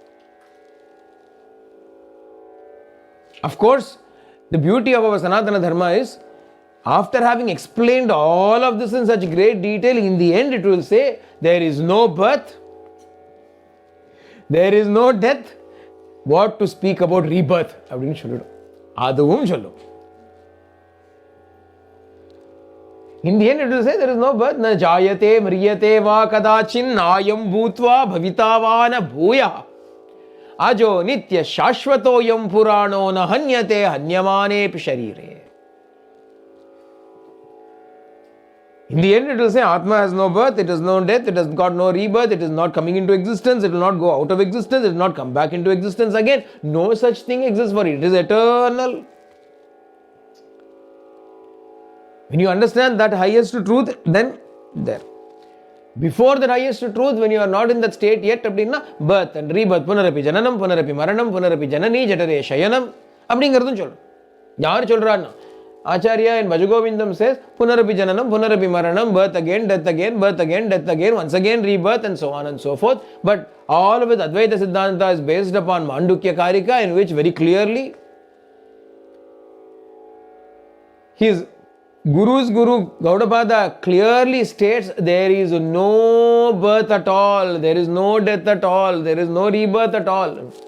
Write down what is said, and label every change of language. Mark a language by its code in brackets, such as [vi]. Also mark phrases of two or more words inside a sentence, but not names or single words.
[en] Of course, the beauty of our Sanatana Dharma is, after having explained all of this in such great detail, in the end it will say, there is no birth, there is no death, what to speak about rebirth. In the end it will say, there is no birth. [sa] न जायते म्रियते वा कदाचिन् नायं भूत्वा भविता वा न भूयः अजो नित्यः शाश्वतोऽयं पुराणो न हन्यते हन्यमाने शरीरे. [en] In the end it will say, Atma has no birth, it has no death, it has got no rebirth, it is not coming into existence, it will not go out of existence, it will not come back into existence again. No such thing exists for it. It is eternal. When you understand that highest truth, then there. Before that highest truth, when you are not in that state yet, birth and rebirth, [sa] पुनरपि जननं पुनरपि मरणं पुनरपि जननी जठरे शयनम्, [ta] அப்படிங்கிறதும் சொல்லணும். யார் சொல்றான்னா, [en] Acharya in Bhajagovindam says, [sa] पुनरपि जननं पुनरपि मरणं, [en] birth again, death again, birth again, death again, once again rebirth, and so on and so forth. But all of it, Advaita Siddhanta is based upon Mandukya Karika, in which very clearly his Guru's Guru Gaudapada clearly states, there is no birth at all, there is no death at all, there is no rebirth at all.